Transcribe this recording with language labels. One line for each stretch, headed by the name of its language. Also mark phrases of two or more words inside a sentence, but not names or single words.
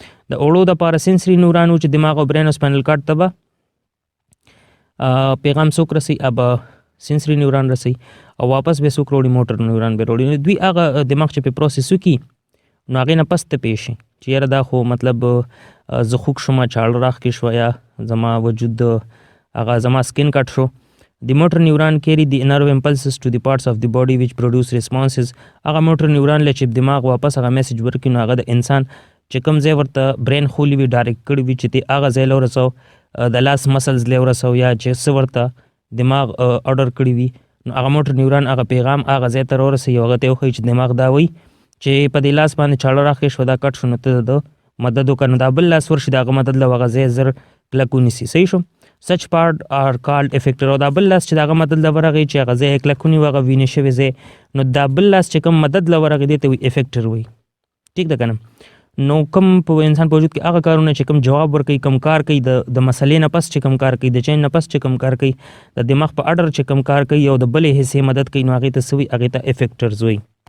Pashto: د اوړو دپاره
English: sensory neuron
Pashto: و چې دماغ او برین او
English: spinal cord
Pashto: ته به پیغام څوک رسي، اب
English: sensory neuron
Pashto: رسي، او واپس به څوک راوړي،
English: motor neuron
Pashto: به راوړي. دوی هغه دماغ چې په پروسس وکړي نو هغې نه پس ته پېښ شي چې یاره دا خو مطلب زه خوږ شومه، چاړه راښکې شوه، یا زما وجود هغه زما
English: skin cut
Pashto: شو.
English: The motor neuron carry the nerve impulses to the parts of the body which produce responses.
Pashto: هغه
English: motor neuron
Pashto: له چې دماغ واپس هغه میسیج ورکړي نو هغه د انسان چې کوم ځای ورته برین خولی وي ډایرکټ کړي وي چې ته هغه ځای له ورسو، د لاس مسلز له ورسو، یا چې څه ورته دماغ اورډر کړي وي نو هغه
English: motor neuron
Pashto: هغه پیغام هغه ځای ته راورسوي، هغه ته وښایي چې دماغ دا وایي چې په دې لاس باندې چاړه راښکې شوه، دا کټ شو، نو ته د مدد وکړه، نو دا بل لاس ورشي د هغه مدد له هغه ځای زر کلک ونیسي. صحیح شو.
English: such part are called effector.
Pashto: او دا بل لاس چې دغه مدد لورغی چې هغه ځای کلک ونیو هغه وینې شوی ځای نو دا بل لاس چې کوم مدد لورغی دی ته وي افیکټر وي. ټیک ده کنه. نو کوم په انسان په وجود کې هغه کارونه چې کوم جواب ورکوي کوم کار کوي د مسلې نه پس چې کوم کار کوي د چین نه پس چې کوم کار کوي د دماغ په اډر چې کوم کار کوي او د بلې حصې مدد کوي نو هغې ته څه وي هغې ته افیکټرز وي.